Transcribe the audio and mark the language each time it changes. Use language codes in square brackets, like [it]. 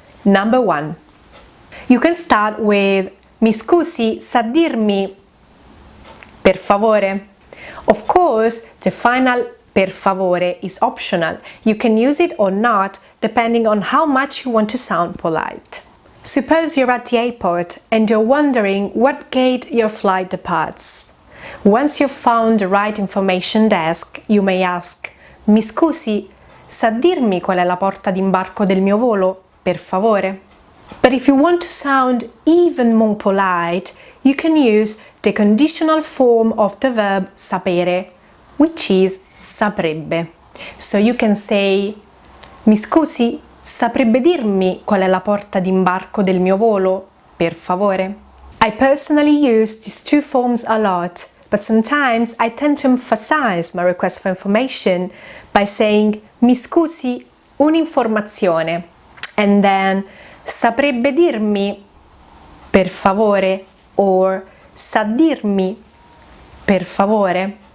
[en] Number 1. You can start with [it] "Mi scusi, sa dirmi per favore?" [en] Of course, the final [it] per favore [en] is optional. You can use it or not, depending on how much you want to sound polite. Suppose you're at the airport and you're wondering what gate your flight departs. Once you've found the right information desk, you may ask [it] "Mi scusi, sa dirmi qual è la porta d'imbarco del mio volo, per favore?" [en] But if you want to sound even more polite, you can use the conditional form of the verb sapere, which is saprebbe. So you can say [it] "Mi scusi, saprebbe dirmi qual è la porta d'imbarco del mio volo, per favore?" [en] I personally use these 2 forms a lot, but sometimes I tend to emphasize my request for information by saying [it] "Mi scusi, un'informazione" [en] and then [it] "saprebbe dirmi per favore" [en] or [it] "sa dirmi per favore."